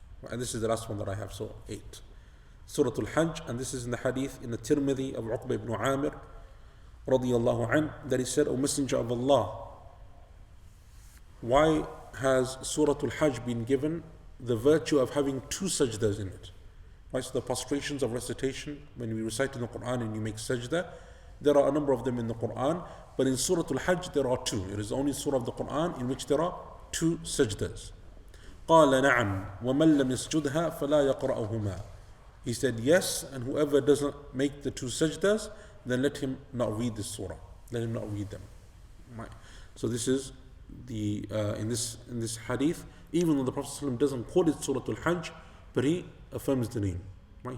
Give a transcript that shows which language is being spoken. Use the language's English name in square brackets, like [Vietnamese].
[English] And this is the last one that I have, so 8. Surah Al-Hajj, and this is in the hadith in the Tirmidhi of Uqba ibn Amir radiyallahu anh, that he said, O Messenger of Allah, why has Surah Al-Hajj been given the virtue of having 2 sajdas in it? Right, so the prostrations of recitation, when we recite in the Quran and you make sajda, there are a number of them in the Quran, but in Surah Al-Hajj there are 2. It is the only surah of the Quran in which there are 2 sajdas. [Arabic] قال نعم ومن لم يسجدها فلا يقرأهما. [English] He said yes, and whoever doesn't make the 2 sajdas, then let him not read this surah. Let him not read them. Right. So this is in this hadith, even though the Prophet ﷺ doesn't call it Surah Al-Hajj, but he affirms the name. Right?